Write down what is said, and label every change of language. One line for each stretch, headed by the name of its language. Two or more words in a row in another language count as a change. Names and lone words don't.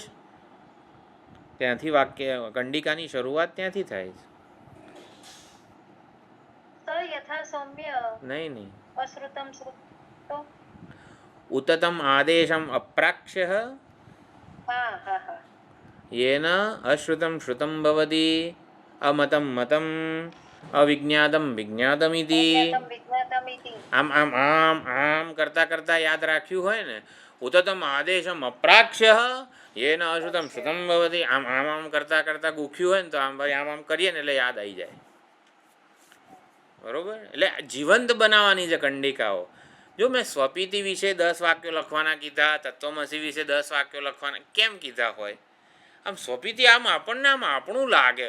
Gujarati: ત્યાંથી વાક્ય કંડિકાની શરૂઆત ત્યાંથી થાય છે.
Sanskrit: स यथा सौम्य
Gujarati: નહીં.
Sanskrit: अश्रुतम श्रुतो. उततम आदेशम अप्राक्ष्य હા હા હા येन अश्रुतं श्रुतं भवति अमतं मतं अविज्ञातं विज्ञातमिति. विज्ञातम इति
Gujarati: આમ આમ આમ આમ કરતા કરતા યાદ રાખ્યું હોય ને,
Sanskrit: उततम आदेशम अप्राक्ष्य येन अश्रुतं श्रुतं भवति,
Gujarati: આમ આમ આમ કરતા કરતા ગૂખ્યું હોય ને તો આમ ભાઈ આમ આમ કરીએ ને એટલે યાદ આવી જાય. બરોબર? એટલે જીવંત બનાવવાની છે કંડિકાઓ. જો મેં સ્વપીતિ વિશે 10 વાક્યો લખવાના કીધા, તત્વમસી વિશે 10 વાક્યો લખવાના કેમ કીધા હોય? આમ સ્વપીતિ આમ આપણને આમ આપણું લાગે.